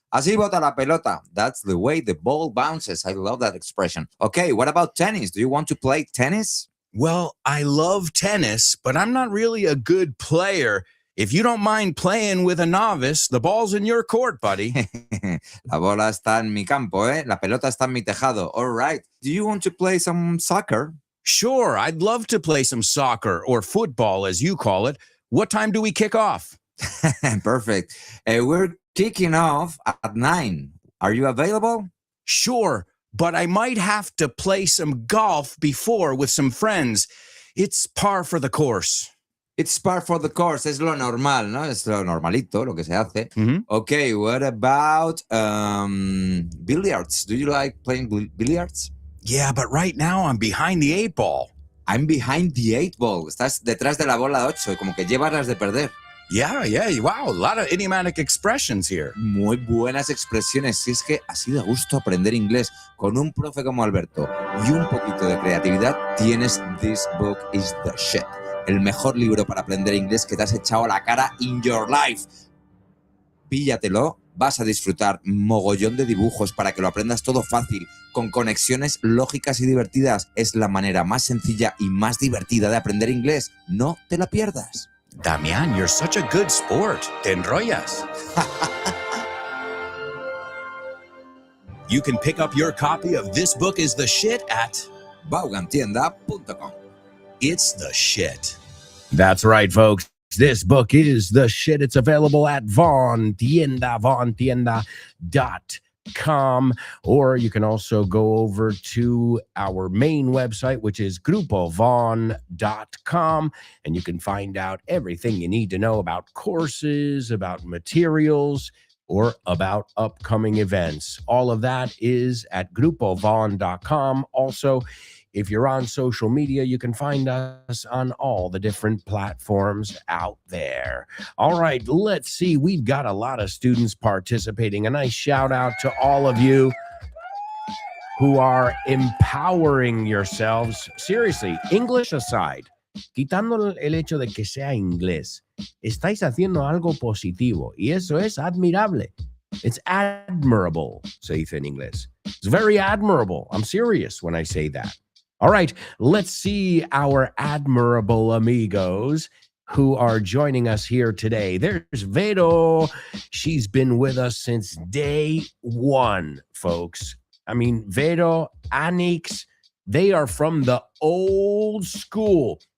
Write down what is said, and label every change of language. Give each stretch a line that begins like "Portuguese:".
Spanish: Así bota la pelota.
English: That's the way the ball bounces. I love that expression. Okay, what about tennis? Do you want to play tennis? Well, I love tennis, but I'm not really a good player. If you don't mind playing with a novice, the ball's in your court, buddy.
Spanish: La bola está en mi campo, ¿eh? La pelota está en mi tejado.
English: All right. Do you want to play some soccer? Sure, I'd love to play some soccer or football, as you call it. What time do we kick off? Perfect. We're kicking off at 9. Are you available? Sure, but I might have to play some golf before with some friends. It's par for the course. It's par for the course.
Spanish: Es lo normal, ¿no? Es lo normalito, lo que se hace. Mhm.
English: Okay, what about billiards? Do you like playing billiards? Yeah, but right now I'm behind the 8 ball. I'm behind the 8 ball.
Spanish: Estás detrás de la bola 8, como que llevas las de perder.
English: Yeah, wow, a lot of idiomatic expressions here.
Spanish: Muy buenas expresiones. Si es que así da gusto aprender inglés con un profe como Alberto y un poquito de creatividad, tienes This Book is the Shit. el mejor libro para aprender inglés que te has echado a la cara
English: in your life.
Spanish: Píllatelo, vas a disfrutar mogollón de dibujos para que lo aprendas todo fácil, con conexiones lógicas y divertidas. Es la manera más sencilla y más divertida de aprender inglés. No te la pierdas.
English: Damián, you're such a good sport.
Spanish: Te enrollas.
English: You can pick up your copy of This Book is the Shit at Vaughantienda.com. It's the Shit. That's right, folks. This book is the shit. It's available at vaughantienda.com. Or you can also go over to our main website, which is grupovaughn.com, and you can find out everything you need to know about courses, about materials, or about upcoming events. All of that is at grupovaughn.com. Also, if you're on social media, you can find us on all the different platforms out there. All right, let's see. We've got a lot of students participating. A nice shout out to all of you who are empowering yourselves. Seriously, English aside,
Spanish: quitando el hecho de que sea inglés, estáis haciendo algo positivo y eso es admirable.
English: It's admirable,
Spanish: se dice en inglés.
English: It's very admirable. I'm serious when I say that. All right, let's see our admirable amigos who are joining us here today. There's Vero. She's been with us since day one, folks. I mean, Vero, Anix, they are from the old school.